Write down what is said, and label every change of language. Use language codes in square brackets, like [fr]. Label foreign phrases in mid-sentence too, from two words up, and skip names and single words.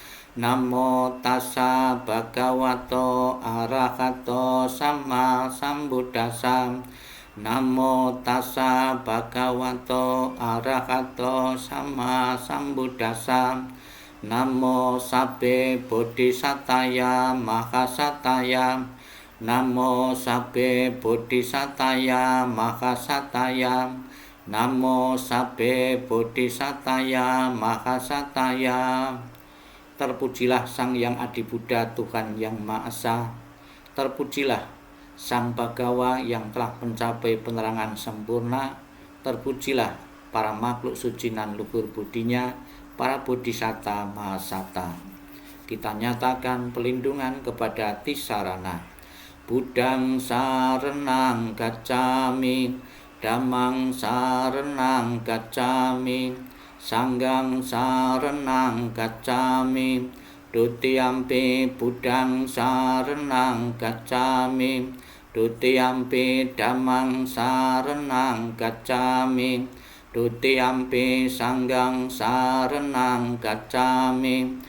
[pi] Namo Tassa Bhagavato Arahato Sama Sambuddhassa, Namo Tassa Bhagavato Arahato Sama Sambuddhassa, Namo Sabbe Bodhisattaya Mahasataya, Namo Sabbe Bodhisattaya Mahasataya, Namo Sabbe Bodhisattaya Mahasataya. [id] Terpujilah Sang Yang Adi Buddha, Tuhan yang Maha Esa. Terpujilah Sang Bhagawa yang telah mencapai penerangan sempurna. Terpujilah para makhluk suci nan luhur budinya, para [pi] bodhisatta mahasata. [id] Kita nyatakan pelindungan kepada Tisarana. [pi] Buddhang saranang gacchami, Dhammang saranang gacchami, Sanghang saranang gacchami, Dutiyampi Buddhang saranang gacchami, Dutiyampi Dhammang saranang gacchami, Dutiyampi Sanghang saranang gacchami,